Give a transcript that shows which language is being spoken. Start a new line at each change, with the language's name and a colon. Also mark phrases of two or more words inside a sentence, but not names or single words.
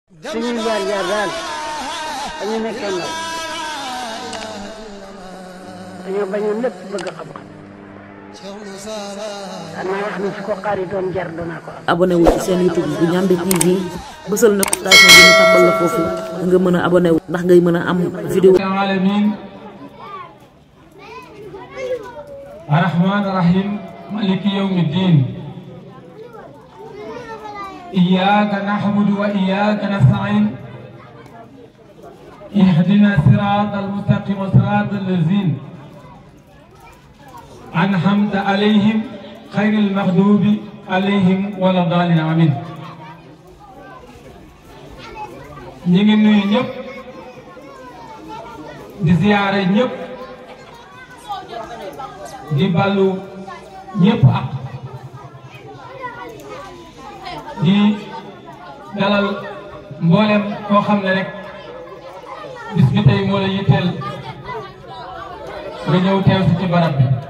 Wolof: suñuy jaar-jaar daal dañu nekkee ndaw dañoo bañoon lépp bëgg xam-xam danaa wax ni su ko xaar yi doon jar danaa ko am. abonné wu ci seen YouTube bu Ndiamé TV bësal notification bi ñu tàmbal la foofu nga mën a abonné wu ndax ngay mën a am vidéo.
Arabic: العالمين الرحمن الرحيم مالك يوم الدين إياك نعبد وإياك نستعين اهدنا الصراط المستقيم صراط الذين أنعمت عليهم غير المغضوب عليهم ولا الضالين آمين.
Wolof: ñi ngi nuyu ñëpp di ziyaare ñëpp di ballu ñëpp ak di dalal mboolem koo xam ne rek bis bi tey moo la yitteel nga ñëw teew si ci barab bi.